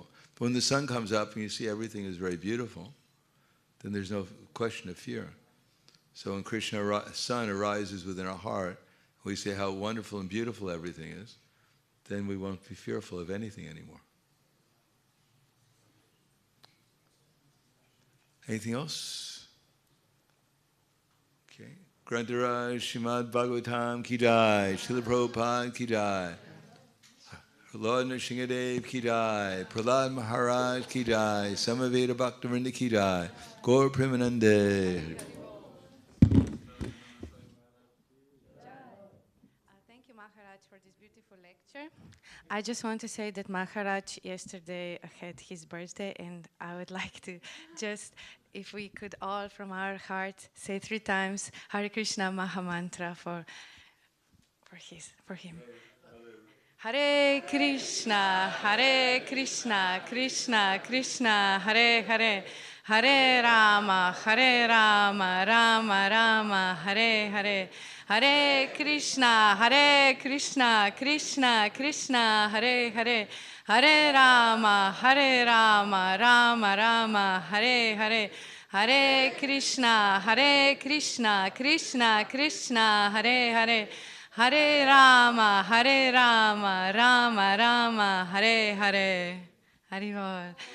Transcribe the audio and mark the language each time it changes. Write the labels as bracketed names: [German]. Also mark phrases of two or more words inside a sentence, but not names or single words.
[English] But when the sun comes up and you see everything is very beautiful, then there's no question of fear. So when Krishna's sun arises within our heart, we say how wonderful and beautiful everything is, then we won't be fearful of anything anymore. Anything else? Okay. [Hindi] ग्रन्थराज श्रीमद्भागवतम् की जय, श्रील प्रभुपाद की जय, Lord नृसिंहदेव की जय, प्रह्लाद महाराज की जय, समवेद भक्तिविनोद की जय, गौर प्रेमानन्दे. [English] Thank you, Maharaj, for this beautiful lecture. I just want to say that Maharaj yesterday had his birthday, and I would like to just, if we could all from our heart say 3 times Hare Krishna Mahamantra for him. [Sanskrit] हरे कृष्ण, कृष्ण कृष्ण, हरे हरे, हरे राम, राम राम, हरे हरे, हरे कृष्ण, कृष्ण कृष्ण, हरे हरे, हरे राम, राम राम, हरे हरे, हरे कृष्ण, कृष्ण कृष्ण, हरे हरे, हरे राम, राम राम, हरे हरे. Haribol.